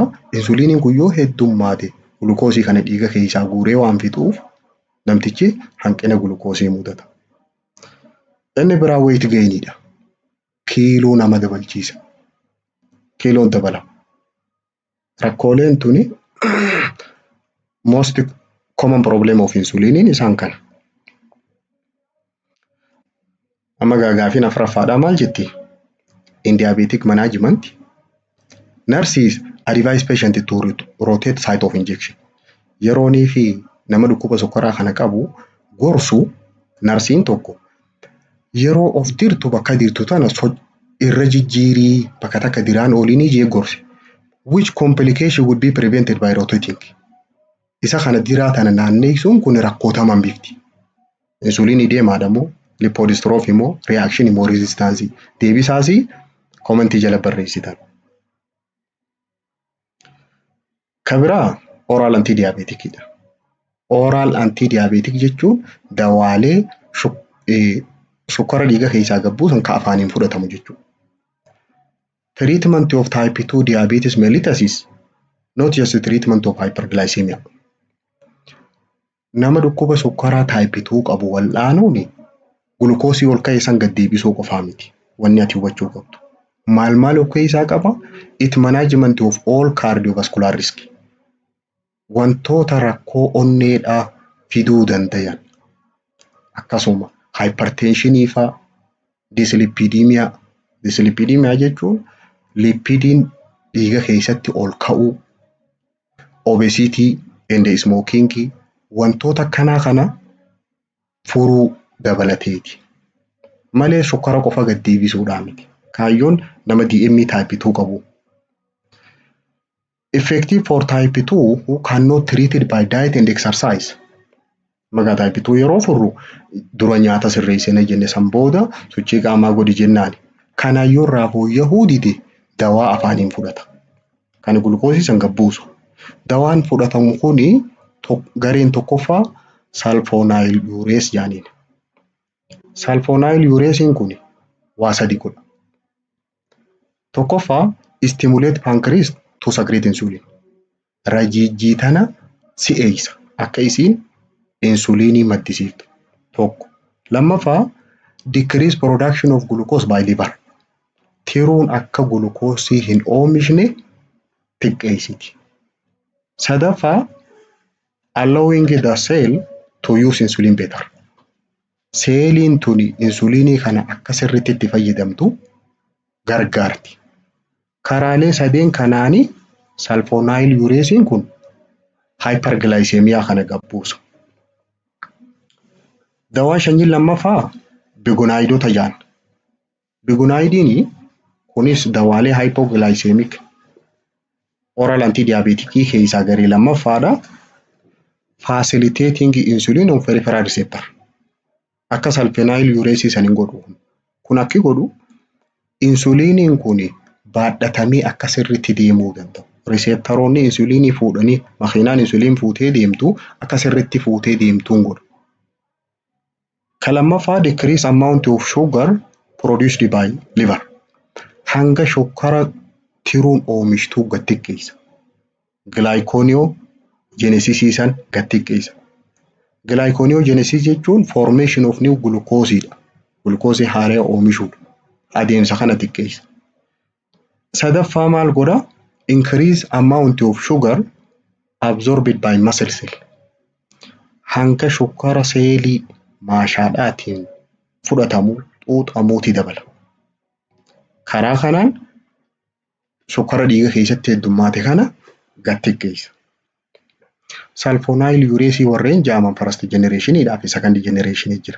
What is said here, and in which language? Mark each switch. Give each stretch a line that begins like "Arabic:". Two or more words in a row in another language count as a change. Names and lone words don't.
Oromo: Insuliiniin kun yoo heddummaate gulukoosii kana dhiiga keessaa guuree waan fixuuf namtichi hanqina gulukoosii mudata. Inni biraa
English: weight gainidha.
Oromo: Kiiloo nama dabalchiisa. Kiiloon dabala. Rakkooleen tuni
English: most common problem of
Oromo: insuliiniin isaan kana. Amma gaaffiin afuraffaadhaa maal jetti?
English: In diabetic management, nurses advise patient to rotate site of injection.
Oromo: Yeroonii fi nama dhukkuba sukkaraa kana qabu gorsu narsiin tokko yeroo of dirtu bakka dirtu tana irra jijjiirii bakka takka diraan ooliinii jee gorsi.
English: Which complication would be prevented by rotating?
Oromo: Isa kana diraa tana naanneessuun kun rakkootaman bifti. Insuliinii deemaadha moo lipodystrophy moo reaction moo resistance? Deebisaasi commentii jala barreessitan. Kan biraa
English: oral antidiabeticidha. Oral antidiabetic
Oromo: jechuun dawaalee sukkara dhiiga keessaa gad buusan ka afaaniin fudhatamu jechuudha.
English: Treatment of type 2 diabetes mellitus, not just treatment of hyperglycemia.
Oromo: Nama dhukkuba sukkaraa type 2 qabu wal'aanuun gulukoosii ol ka'e san gad deebisuu qofaa miti. Wanni ati hubachuu qabdu. Maal of keessaa qaba?
English: It management of all cardiovascular risk.
Oromo: Wantoota rakkoo onneedhaa fiduu dandayan. Akkasuma hypertensionii faa, dyslipidemia. Dyslipidemia jechuun lipidiin dhiiga keessatti ol ka'uu,
English: obesity and smoking,
Oromo: wantoota kana furuu dabalateeti. Malee sukkara qofa gad deebisuudhaan miti. Kaayyoon nama DM type 2 qabu.
English: Effective for type 2 who cannot treated by diet and exercise.
Oromo: Magaa type 2 yeroo furru dura nyaata sirreessina jenne san booda sochii qaamaa godhi jennaani. Kanaayyoo irraa fooyya'uu dide dawaa afaaniin fudhata. Kan gulukoosii san gad buusu. Dawaan fudhatamu kuni gareen tokkoffaa sulfonylureas jaaniin. Sulfonylureasiin kun waa sadi godha.
English: Tokkoffaa stimulate pancreas to secrete insulin.
Oromo: Rajijjii tana si'eessa akka isiin insuliinii maddisiiftu. Tokko.
English: Lammaffaa decrease production of glucose by liver.
Oromo: Tiruun akka gulukoosii hin oomishne xiqqeessiti.
English: Sadaffaa allowing the cell to use insulin better.
Oromo: Seeliin tuni insuliinii kana akka sirriitti itti fayyadamtu gargaarti. Karaalee sadeen kanaanii sulfonylureasiin kun hyperglycemia kana gad buusa. Dawaa shanyiin lammaffaa bigonaayidoota jaan. Bigonaayidiin kunis dawaalee
English: hypoglycemic oral antidiabetikii
Oromo: keessaa garee lammaffaadha.
English: Facilitating insulin on peripheral receptor.
Oromo: Akka sulfonylureasii san hin godhu. Kun akki godhu insuliiniin kun baadhatamee akka sirriitti deemuu danda'u. Receptoroonni insuliinii fuudhanii makiinaan insuliin fuutee deemtu akka sirriitti fuutee deemtuun godha. Kan lammaffaa
English: decrease amount of sugar produced by liver.
Oromo: Hanga shukkara tiruun oomishtuu gad xiqqeessa. Glyconeogenesis gad xiqqeessa.
English: Glyconeogenesis jechuun formation of new glucose.
Oromo: Glucose haaraa oomishuudha. Adeemsa kana xiqqeessa. Sadaffaa maal godha?
English: Increase amount of sugar absorbed by muscle cell.
Oromo: Hanga shukkara seelii maashaadhaatiin fudhatamu xuuxamuuti dabala. Karaa kanaan sukkara dhiiga keessatti heddummaate kana gad xiqqeessa. Sulfonylureasii warreen jaaman
English: first generationidhaa
Oromo: fi
English: second generation
Oromo: jira.